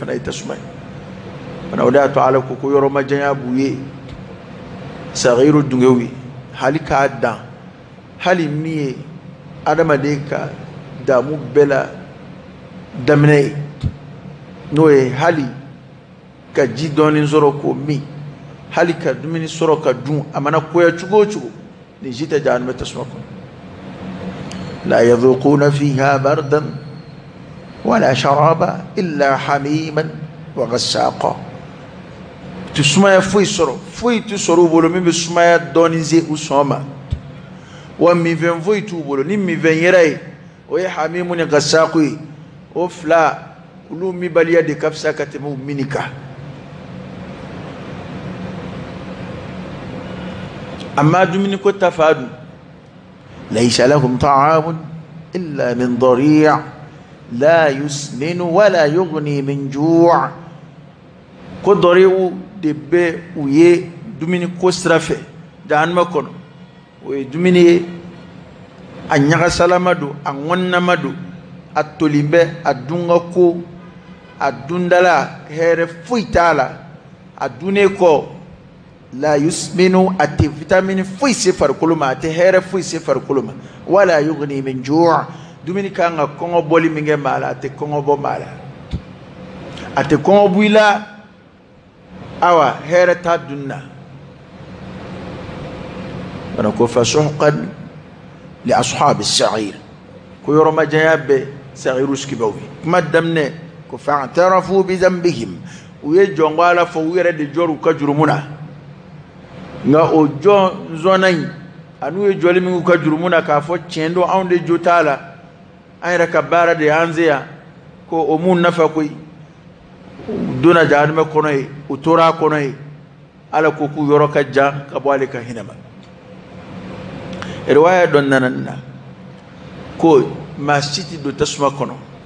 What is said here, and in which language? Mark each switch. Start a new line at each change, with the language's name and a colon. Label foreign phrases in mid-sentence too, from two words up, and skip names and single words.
Bambara: ye tasuma ye fana o de y'a to ala ko yɔrɔ ma janya b'u ye sagiru dungew ye hali k'a dan hali min ye adamaden ka damu bɛɛ la daminɛ ye n'o ye hali ka ji dɔɔnin sɔrɔ k'o min hali ka dumuni sɔrɔ ka dun a mana koya cogo o cogo ni ji tɛ jahannama tasuma kɔnɔ
Arabic: لا يذوقون فيها بردا ولا شرابا إلا حميما وغساقا
Bambara: tu sumaya foyi tu sɔrɔ u bolo min bɛ sumaya dɔɔnin se u sɔn ma wa minfɛn foyi t'u bolo ni minfɛn yɛrɛ ye o ye hamimu ni ghassaqa ye o fila olu minbaliya de ka fisa ka tɛmɛ u mini kan amma dumuni ko ta fa dun
Arabic: ليس لهم طعام إلا من ضريع لا يسمن ولا يغني من جوع'
Bambara: ko dari'u de bɛ u ye dumuni ko sira fɛ jahannama kɔnɔ o ye dumuni ye a ɲagasalama don a ŋɔninama don a tolin bɛ a dunka ko a dundala hɛrɛ foyi t'a la a dunnen kɔ
Arabic: لا يسمن
Bambara: a tɛ vitamine foyi se farikolo ma a tɛ hɛrɛ foyi se farikolo ma
Arabic: ولا يغني من جوع'
Bambara: dumuni kan ka kɔngɔ bɔli min kɛ maa la a tɛ kɔngɔ bɔ maa la a tɛ kɔngɔ bɔ i la awa hɛrɛ t'a dunni na bana ko
Arabic: فسحقا لأصحاب السعير
Bambara: ko yɔrɔ ma janya bɛ sa'iru sigibaw ye kuma daminɛ ko
Arabic: فاعترفوا بذنبهم
Bambara: u ye jɔnko ala fɔ u yɛrɛ de jɔra u ka jurumu na nka o jɔn zɔnna in ani u ye jɔli min k'u ka jurumu na k'a fɔ tiɲɛ don anw de jo t'a la an yɛrɛ ka baara de y'an se yan ko o mun nafa koyi u donna jahannama kɔnɔ ye u tora a kɔnɔ ye ala ko k'u yɔrɔ ka jan ka bɔ ale ka hinɛ ma riwaya dɔ nana nin na ko maa si tɛ don tasuma kɔnɔ